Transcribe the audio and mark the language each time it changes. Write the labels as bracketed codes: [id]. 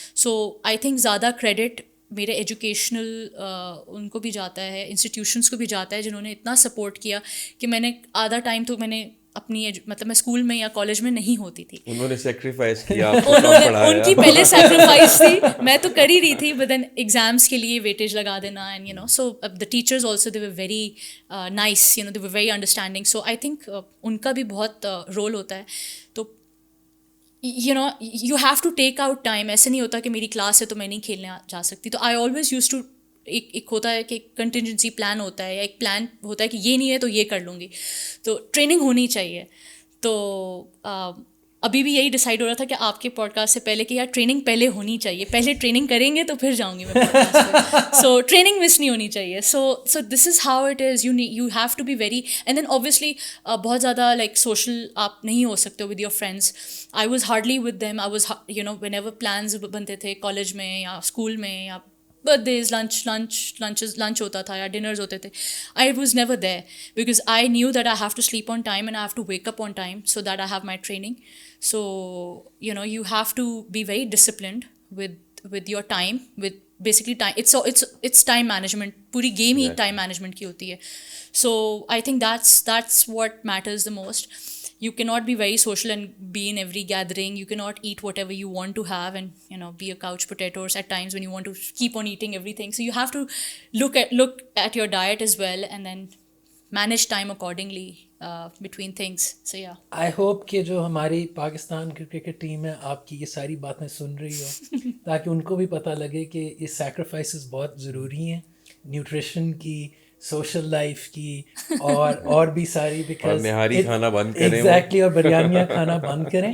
[ur] So I think زیادہ credit میرے educational ان کو بھی جاتا ہے, انسٹیٹیوشنس کو بھی جاتا ہے, جنہوں نے اتنا سپورٹ کیا کہ میں نے آدھا ٹائم تو میں نے اپنی مطلب میں اسکول میں یا کالج میں نہیں ہوتی تھی. انہوں نے سیکریفائس کیا, ان کی پہلے سیکریفائس تھی, میں تو کر ہی رہی تھی, بٹ دین ایگزامس کے لیے ویٹیج لگا دینا. [en] And so the teachers also they were very nice, they were very understanding. [ur] So I think in کا بھی بہت رول ہوتا ہے. [en] تو you have to take out time. [ur] ایسے نہیں ہوتا کہ میری کلاس ہے تو میں نہیں کھیلنے جا سکتی. تو [en] I always used to [ur] ایک ہوتا ہے کہ کنٹینجنسی پلان ہوتا ہے, یا ایک پلان ہوتا ہے کہ یہ نہیں ہے تو یہ کر لوں گی. تو ٹریننگ ہونی چاہیے. تو ابھی بھی یہی ڈیسائڈ ہو رہا تھا کہ آپ کے پوڈ کاسٹ سے پہلے کہ یار ٹریننگ پہلے ہونی چاہیے, پہلے ٹریننگ کریں گے تو پھر جاؤں گی میں پوڈ کاسٹ پہ. سو ٹریننگ مس نہیں ہونی چاہیے. [en] So this is how it is. You have to be very, and then obviously [ur] بہت زیادہ لائک سوشل آپ نہیں ہو سکتے [en] With your friends. I was hardly with them. I was whenever [ur] plans بنتے تھے کالج میں یا اسکول میں, [en] یا birthdays, [ur] لنچ ہوتا تھا یا ڈنرز ہوتے تھے, [en] I was never there, because I knew that I have to sleep on time and I have to wake up on time, so that I have my training. So you have to be very disciplined with your time, with basically time. It's time management. [ur] Puri game hi time management ki hoti hai. [en] So I think that's what matters the most. You cannot be very social and be in every gathering. You cannot eat whatever you want to have and be a couch potato at times when you want to keep on eating everything. So you have to look at your diet as well, and then manage time accordingly between things. So yeah, I hope [ur] کہ جو ہماری پاکستان کی cricket team ہے آپ کی یہ ساری باتیں سن رہی ہو, تاکہ ان کو بھی پتہ لگے کہ یہ سیکریفائسز بہت ضروری ہیں, نیوٹریشن کی, سوشل لائف کی اور بھی ساری اور بیکاز نہاری کھانا بند کریں ایگزیکٹلی اور بریانیاں کھانا بند کریں.